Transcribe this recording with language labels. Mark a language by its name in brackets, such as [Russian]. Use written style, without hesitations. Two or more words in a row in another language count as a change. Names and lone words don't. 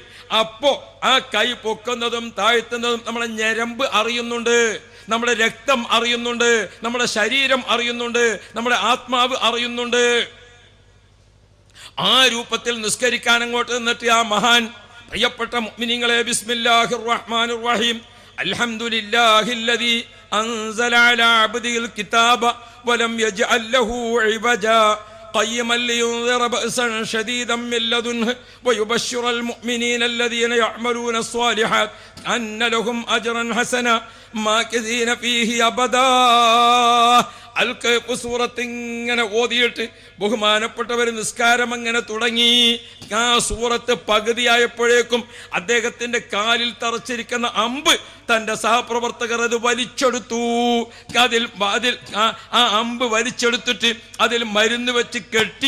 [Malayalam] അപ്പോ ആ കൈ പൊക്കുന്നതും താഴ്ത്തുന്നതും നമ്മുടെ ഞരമ്പ് അറിയുന്നുണ്ട്, നമ്മുടെ രക്തം അറിയുന്നുണ്ട്, നമ്മുടെ ശരീരം അറിയുന്നുണ്ട്, നമ്മുടെ ആത്മാവ് അറിയുന്നുണ്ട്. ആ രൂപത്തിൽ നിസ്കരിക്കാൻ അങ്ങോട്ട് നിന്നിട്ട് ആ മഹാൻ, പ്രിയപ്പെട്ട മുഅ്മിനീങ്ങളെ, [Arabic] بسم الله الرحمن الرحيم الحمد لله الذي أنزل على عبده الكتاب ولم يجعل له عوجا قيما لينذر بأسا شديدا من لدنه ويبشر المؤمنين الذين يعملون الصالحات أن لهم أجرا حسنا ماكثين فيه أبدا. [Malayalam] അൽക്കൈഫ് സൂറത്ത് ഇങ്ങനെ ഓതിയിട്ട് ബഹുമാനപ്പെട്ടവർ നിസ്കാരം അങ്ങനെ തുടങ്ങി. ആ സൂറത്ത് പകുതിയായപ്പോഴേക്കും അദ്ദേഹത്തിന്റെ കാലിൽ തറച്ചിരിക്കുന്ന അമ്പ് തന്റെ സഹപ്രവർത്തകർ അത് വലിച്ചെടുത്തു. അതിൽ ആ അമ്പ് വലിച്ചെടുത്തിട്ട് അതിൽ മരുന്ന് വെച്ച് കെട്ടി.